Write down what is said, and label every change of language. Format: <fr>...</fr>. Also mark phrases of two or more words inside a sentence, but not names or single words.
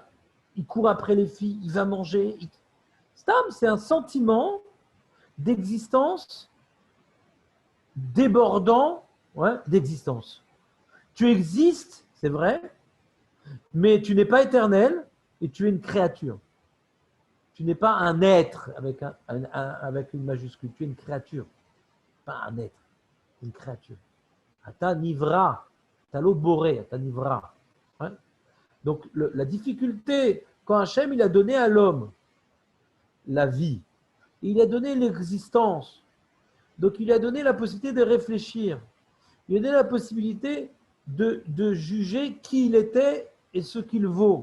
<fr>Il court après les filles, il va manger. C'est un sentiment d'existence débordant, ouais, d'existence. Tu existes, c'est vrai, mais tu n'es pas éternel et tu es une créature. Tu n'es pas un être avec une majuscule, tu es une créature, pas un être, une créature.</fr> <he>אתה נברא, אתה לא בורא, אתה נברא.</he> <fr>Ouais. Donc la difficulté, quand Hachem il a donné à l'homme la vie, il a donné l'existence, donc il a donné la possibilité de réfléchir, il a donné la possibilité de juger qui il était et ce qu'il vaut.</fr>